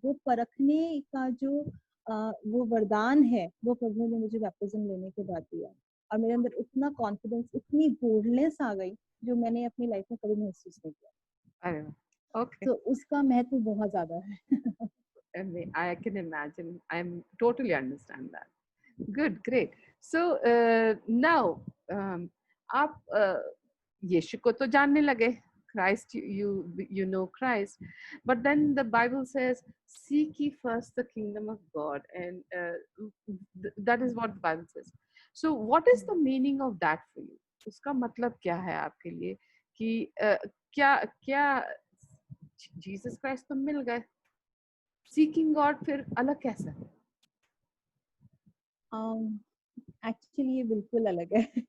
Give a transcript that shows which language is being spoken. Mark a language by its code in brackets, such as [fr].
[hi] वो परखने का जो वो वरदान है, वो प्रभु ने मुझे बैप्टिज्म लेने के बाद दिया। और मेरे अंदर इतना कॉन्फिडेंस, इतनी बोल्डनेस आ गई, जो मैंने अपनी लाइफ में कभी महसूस नहीं किया। अरे वाह। ओके। तो उसका महत्व बहुत ज्यादा है। [en] I can imagine. I'm totally understand that. Good, great. So now [hi] आप यीशु को तो जानने लगे, [en] Christ, you know Christ, but then the Bible says, seek ye first the kingdom of God, and that is what the Bible says. So what is the meaning of that for you? [hi] उसका मतलब क्या है आपके लिए कि क्या क्या Jesus Christ तो मिल गए, सीकिंग गॉड फिर अलग कैसा है? एक्चुअली ये बिल्कुल अलग है।